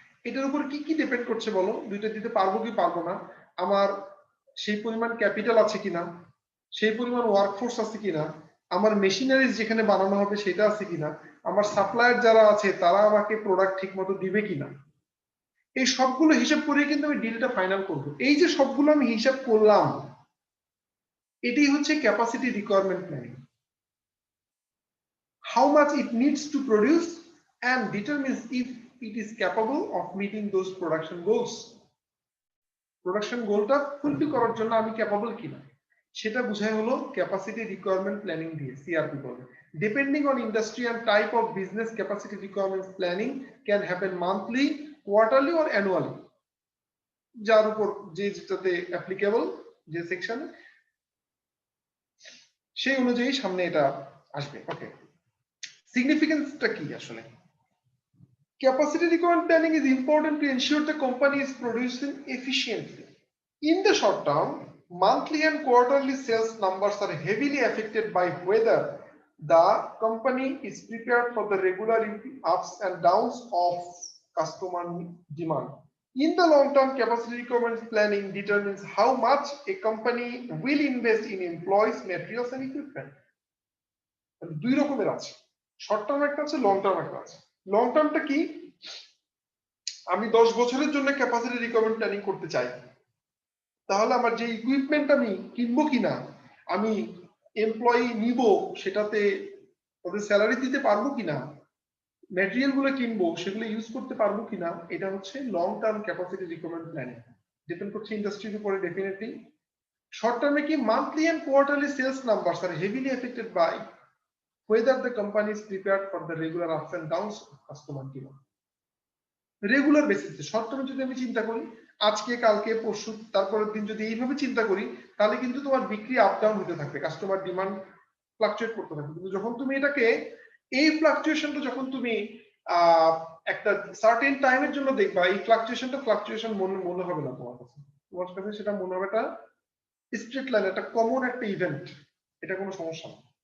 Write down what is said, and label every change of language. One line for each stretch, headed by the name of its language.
Bangla: এটার উপর কি কি ডিপেন্ড করছে বলো? দুইটা দিতে পারবো কি পারবো না, আমার সেই পরিমাণ ক্যাপিটাল আছে কিনা, সেই পরিমাণ ওয়ার্কফোর্স আছে কিনা, আমার মেশিনারিজ যেখানে বানানো হবে সেটা আছে কিনা, আমার সাপ্লায়ার যারা আছে তারা আমাকে প্রোডাক্ট ঠিক মতো দিবে কিনা। এই সবগুলো হিসাব করে কিন্তু আমি ডিলটা ফাইনাল করব। এই যে সবগুলো আমি হিসাব করলাম, এটাই হচ্ছে capacity requirement planning.
English: How much it needs to produce and determines if it is capable of meeting those production goals.
Bangla: Production গোলটা ফুলফিল করার জন্য আমি ক্যাপাবল কিনা সেটা বোঝায় হলো ক্যাপাসিটি রিকোয়ারমেন্ট প্ল্যানিং দিয়ে, সিআরপি বলে।
English: depending on industry and type of business, capacity requirement planning can happen monthly, quarterly or annually,
Bangla: যার উপর যে যেটাতে অ্যাপ্লিকেবল, যে সেকশন সেই অনুযায়ী সামনে এটা আসবে। ওকে, সিগনিফিকেন্সটা কি আসলে?
English: Capacity requirement planning is important to ensure the company is producing efficiently. In the short term, monthly and quarterly sales numbers are heavily affected by whether the company is prepared for the regular ups and downs of customer demand. In the long term, capacity requirement planning determines how much a company will invest in employees, materials and equipment.
Bangla: দুই রকমের আছে, short term একটা আছে, long term একটা আছে। Long টার্মটা কি? আমি 10 বছরের জন্য ক্যাপাসিটি রিকোয়ারমেন্ট প্ল্যানিং করতে চাই, তাহলে আমার যে ইকুইপমেন্ট আমি কিনবো কিনা, আমি এমপ্লয়ি নিব সেটাতে ওদের স্যালারি দিতে পারবো কিনা, ম্যাটেরিয়াল গুলো কিনবো সেগুলো ইউজ করতে পারবো কিনা, এটা হচ্ছে long term capacity requirement planning. Depend করছে ইন্ডাস্ট্রির উপরে ডেফিনেটলি। শর্ট টার্মে কি?
English: Monthly and quarterly sales numbers are heavily affected by whether the company is prepared for the regular ups and downs of customer demand.
Bangla: Regular বেসিসে short টার্মে যদি আমি চিন্তা করি, আজকে কালকে পরশু তারপরের দিন যদি এইভাবে চিন্তা করি, তাহলে কিন্তু তোমার বিক্রি আপ ডাউন হতে থাকবে, কাস্টমার ডিমান্ড ফ্লাকচুয়েট করতে থাকবে। কিন্তু যখন তুমি এটাকে, এই ফ্লাকচুয়েশনটা যখন তুমি একটা সার্টেন টাইমের জন্য দেখবা, এই ফ্লাকচুয়েশন মনে হবে না তোমার কাছে, তোমার কাছে সেটা মনে হবে একটা স্ট্রেট লাইন, একটা কমন একটা ইভেন্ট, এটা কোনো সমস্যা না।